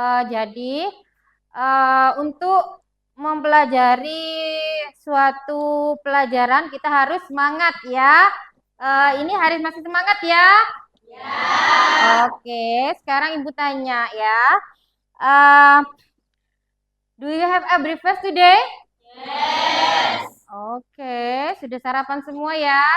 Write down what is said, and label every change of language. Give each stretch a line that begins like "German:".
Indonesian: Jadi untuk mempelajari suatu pelajaran kita harus semangat ya. Ini harus masih semangat ya? Ya. Oke, sekarang Ibu tanya ya.
English: Do you have a breakfast today? Yes.
Indonesian: Oke, sudah sarapan semua ya?